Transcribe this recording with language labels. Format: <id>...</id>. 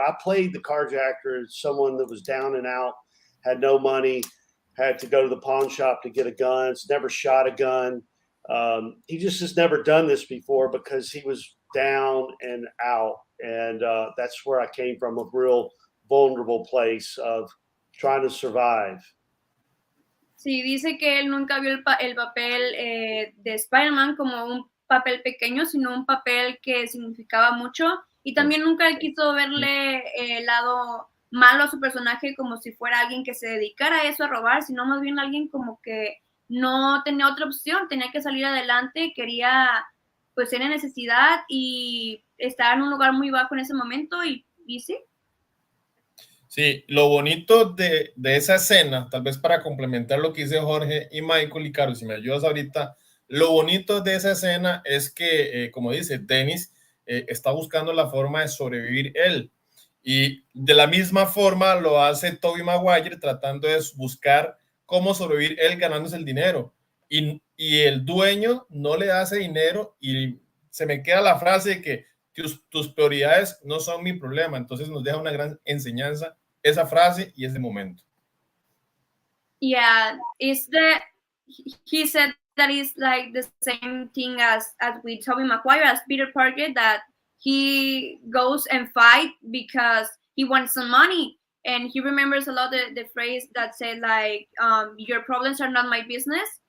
<en>I played the carjacker as someone that was down and out, had no money, had to go to the pawn shop to get a gun, never shot a gun. He just has never done this before because he was down and out. And that's where I came from, a real vulnerable place of trying to survive.</en> <es>Sí, dice que él nunca vio el papel de Spider-Man como un papel pequeño, sino un papel que significaba mucho. Y también nunca quiso verle el lado malo a su personaje como si fuera alguien que se dedicara a eso, a robar, sino más bien alguien como que no tenía otra opción, tenía que salir adelante, quería, pues tenía necesidad y estaba en un lugar muy bajo en ese momento y sí. Sí, lo bonito de esa escena, tal vez para complementar lo que dice Jorge y Michael y Caro, si me ayudas ahorita, lo bonito de esa escena es que, como dice, Dennis está buscando la forma de sobrevivir él. Y de la misma forma lo hace Tobey Maguire tratando de buscar cómo sobrevivir él ganándose el dinero. Y el dueño no le hace dinero y se me queda la frase de que tus prioridades no son mi problema. Entonces nos deja una gran enseñanza esa frase y ese momento.</es> <en>Yeah, he said that it's like the same thing as with Tobey Maguire, as Peter Parker, that he goes and fight because he wants some money. And he remembers a lot the phrase that said like, your problems are not my business.</en>